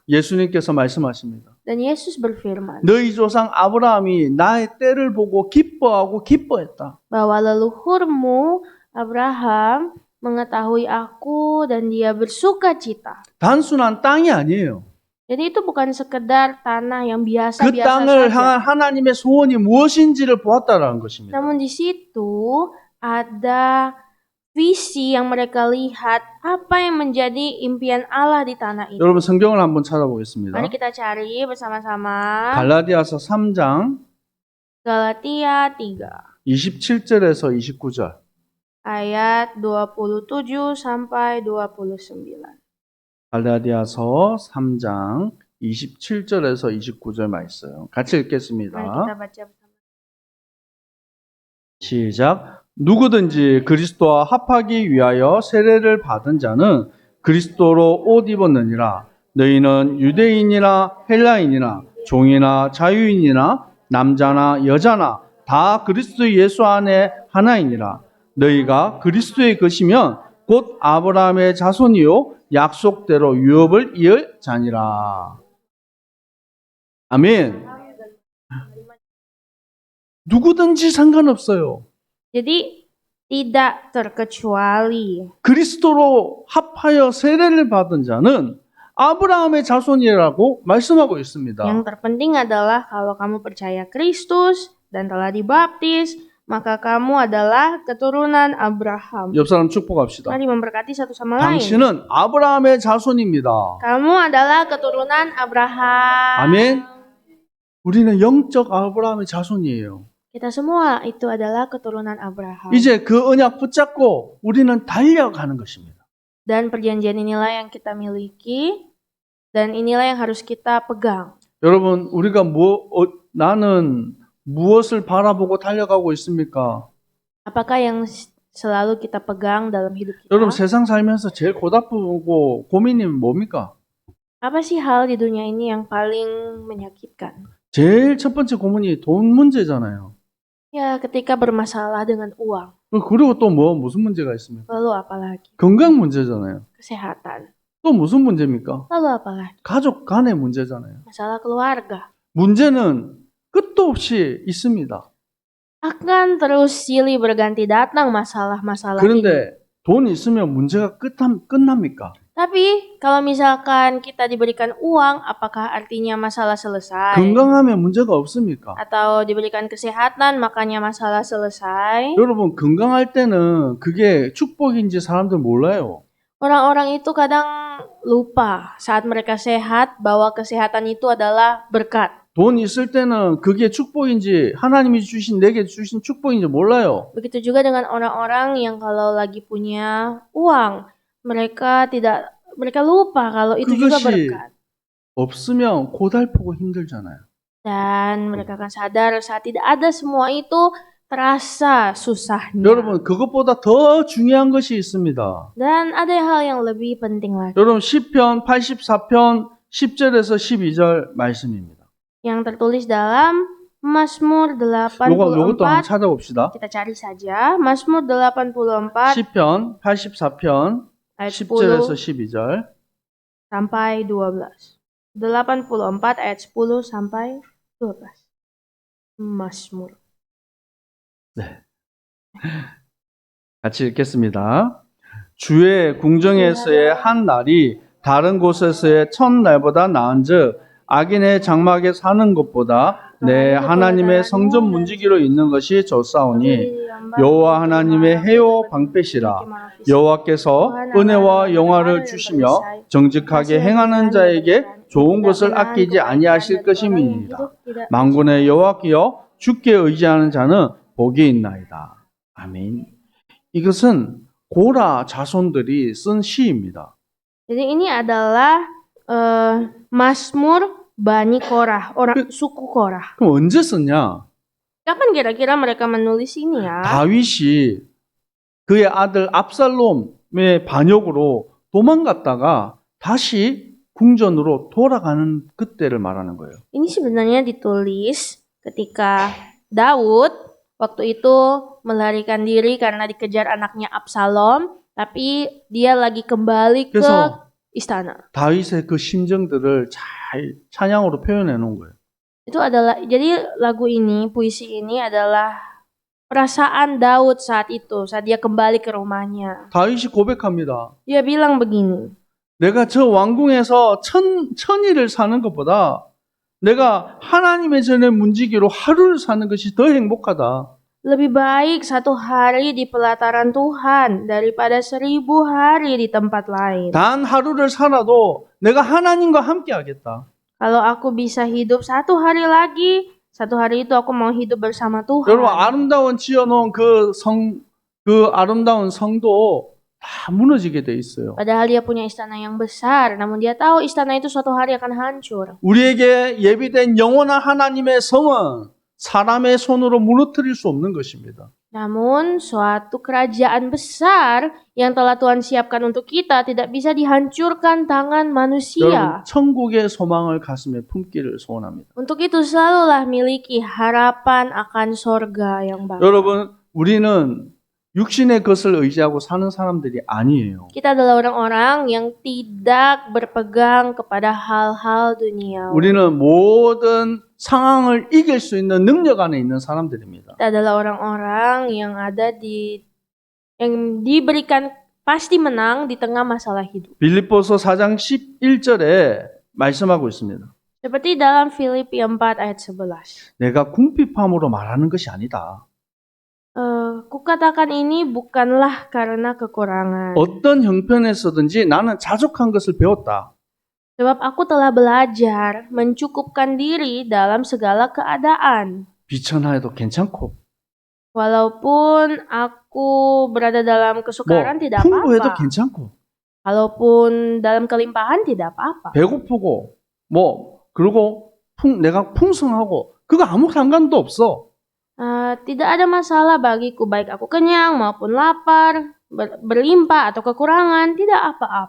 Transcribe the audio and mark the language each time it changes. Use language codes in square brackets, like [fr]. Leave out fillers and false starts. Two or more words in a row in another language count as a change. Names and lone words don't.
[ko] 예수님께서 말씀하십니다. [id] Dan Yesus berfirman [ko] 너희 조상 아브라함이 나의 때를 보고 기뻐하고 기뻐했다. [id] bahwa leluhurmu Abraham mengetahui aku dan dia bersuka cita. [ko] 단순한 땅이 아니에요. [id] Jadi itu bukan sekedar tanah yang [ko] 그 [id] biasa-biasa [ko] 땅을 [id] saja. [ko] 향한 하나님의 소원이 무엇인지를 보았다라는 것입니다. [id] Namun di situ ada visi yang mereka lihat apa yang menjadi impian Allah di tanah itu. [ko] 여러분 성경을 한번 찾아보겠습니다. [id] Mari kita cari bersama-sama [ko] 갈라디아서 3장 [id] Galatia 3 [ko] 27절에서 29절. [id] ayat 27 sampai 29. [ko] 갈라디아서 3장 27절에서 29절 말씀. 같이 [id] Mari [ko] 읽겠습니다. [id] kita baca bersama. [ko] 시작. 누구든지 그리스도와 합하기 위하여 세례를 받은 자는 그리스도로 옷 입었느니라. 너희는 유대인이나 헬라인이나 종이나 자유인이나 남자나 여자나 다 그리스도 예수 안에 하나이니라. 너희가 그리스도의 것이면 곧 아브라함의 자손이요 약속대로 유업을 이을 자니라. 아멘. 누구든지 상관없어요. [id] Jadi tidak terkecuali [ko] 그리스도로 합하여 세례를 받은 자는 아브라함의 자손이라고 말씀하고 있습니다. [id] yang terpenting adalah kalau kamu percaya Kristus dan telah dibaptis, maka kamu adalah keturunan Abraham. [ko] 옆 사람 축복합시다. [id] Mari memberkati satu sama lain. [ko] 당신은 아브라함의 자손입니다. [id] Kamu adalah keturunan Abraham. [ko] 아멘. 우리는 영적 아브라함의 자손이에요. [id] Kita semua itu adalah keturunan Abraham. [ko] 이제 그 언약 붙잡고 우리는 달려가는 것입니다. [id] Dan perjanjian inilah yang kita miliki dan inilah yang harus kita pegang. [ko] 여러분, 우리가 나는 무엇을 바라보고 달려가고 있습니까? [id] Apakah yang selalu kita pegang dalam hidup kita? [ko] 여러분, 세상 살면서 제일 고달프고 고민이 뭡니까? [id] Apa sih hal di dunia ini yang paling menyakitkan? [ko] 제일 첫 번째 고민이 돈 문제잖아요. [id] Ya, ketika bermasalah dengan uang. [ko] 그리고 또 무슨 문제가 있습니까? [id] Lalu apa lagi? [ko] 건강 문제잖아요. [id] Kesehatan. [ko] 또 무슨 문제입니까? [id] Lalu apa lagi? [ko] 가족 간의 문제잖아요. [id] Masalah keluarga. [ko] 문제는 끝도 없이 있습니다. [id] Akan terus silih berganti datang masalah-masalah ini. [ko] 그런데 돈 있으면 문제가 끝납니까? [id] Tapi kalau misalkan kita diberikan uang, apakah artinya masalah selesai? [ko] 건강하면 문제가 없습니까? [id] Atau diberikan kesehatan, makanya masalah selesai? [ko] 여러분, 건강할 때는 그게 축복인지 사람들 몰라요. [id] Orang-orang itu kadang lupa saat mereka sehat bahwa kesehatan itu adalah berkat. [ko] 돈 있을 때는 그게 축복인지 하나님이 주신 내게 주신 축복인지 몰라요. [id] Begitu juga dengan orang-orang yang kalau lagi punya uang, mereka lupa kalau itu juga [ko] 그것이 [id] berkat. [ko] 없으면 고달프고 힘들잖아요. [id] Dan mereka akan sadar saat tidak ada semua itu terasa susahnya. [ko] 여러분, 그것보다 더 중요한 것이 있습니다. [id] Dan ada hal yang lebih penting lagi. [ko] 여러분, 시편 84편 10절에서 12절 말씀입니다. [id] Yang tertulis dalam Mazmur [ko] 요것도 한번 [id] 84. [ko] 찾아봅시다. [id] Kita cari saja Mazmur 84 [ko] 시편 84편 [id] ayat [ko] 10절에서 [id] 10 [ko] 12절. [id] sampai 12. 84 ayat 10 sampai 12. Mazmur. [ko] 네. 같이 읽겠습니다. 주의 궁정에서의 한 날이 다른 곳에서의 첫 날보다 나은즉 악인의 장막에 사는 것보다 내 하나님의 성전 문지기로 있는 것이 좋사오니 여호와 하나님의 해요 방패시라. 여호와께서 은혜와 영화를 주시며 정직하게 행하는 자에게 좋은 것을 아끼지 아니하실 것임이니이다. 만군의 여호와께여 주께 의지하는 자는 복이 있나이다. 아멘. 이것은 고라 자손들이 쓴 시입니다. [id] Jadi ini adalah Mazmur Bani Korah, orang suku Korah. [ko] 그럼 언제 썼냐? [id] Kapan kira-kira mereka menulis ini ya? [ko] 다윗이 그의 아들 압살롬의 반역으로 도망갔다가 다시 궁전으로 돌아가는 그때를 말하는 거예요. [id] Ini sebenarnya ditulis ketika Daud waktu itu melarikan diri karena dikejar anaknya Absalom, tapi dia lagi kembali ke [ko] 그래서 [id] istana. [ko] 다윗의 그 심정들을 잘 찬양으로 표현해 놓은 거예요. [id] Itu adalah, jadi lagu ini, puisi ini adalah perasaan Daud saat itu, saat dia kembali ke rumahnya. [ko] 다윗이 고백합니다. [id] Dia bilang begini, [ko] 내가 저 왕궁에서 천일을 사는 것보다 내가 하나님의 전에 문지기로 하루를 사는 것이 더 행복하다. [id] lebih baik 1 hari di pelataran Tuhan daripada 1000 hari di tempat lain. [ko] 단 하루를 살아도 내가 하나님과 함께 하겠다. [id] Kalau aku bisa hidup 1 hari lagi, 1 hari itu aku mau hidup bersama Tuhan. [ko] 여러분 아름다운 지어놓은 그 아름다운 성도 다 무너지게 돼 있어요. [id] Padahal dia punya istana yang besar, namun dia tahu istana itu suatu hari akan hancur. [ko] 우리에게 예비된 영원한 하나님의 성은 사람의 손으로 무너뜨릴 수 없는 것입니다. [id] Namun suatu kerajaan besar yang telah Tuhan siapkan untuk kita tidak bisa dihancurkan tangan [ko] 여러분 [id] manusia. [ko] 천국의 소망을 가슴에 품기를 소원합니다. [id] Untuk itu selalulah miliki harapan akan sorga yang baru. [ko] 여러분 우리는 육신의 것을 의지하고 사는 사람들이 아니에요. [id] Kita adalah orang-orang yang tidak berpegang kepada hal-hal dunia. [ko] 우리는 모든 상황을 이길 수 있는 능력 안에 있는 사람들입니다. [id] Kita adalah orang-orang yang diberikan pasti menang di tengah masalah hidup. [ko] 빌립보서 4장 11절에 말씀하고 있습니다. [id] Seperti dalam Filipi 4 ayat 11. [ko] 내가 궁핍함으로 말하는 것이 아니다. [id] Kukatakan ini bukanlah karena kekurangan. [ko] 어떤 형편에서든지 나는 자족한 것을 배웠다. [id] Sebab aku telah belajar mencukupkan diri dalam segala keadaan. [ko] 비천하여도 괜찮고 [id] Walaupun aku berada dalam [ko] 뭐 [id] kesukaran tidak [ko] 풍부해도 [id] apa-apa. [ko] 괜찮고 [id] Kalaupun dalam kelimpahan tidak apa-apa. [ko] 배고프고 그리고 내가 풍성하고 그거 아무 상관도 없어. [id] Tidak ada masalah bagiku, baik aku kenyang maupun lapar, berlimpah atau kekurangan, tidak apa-apa.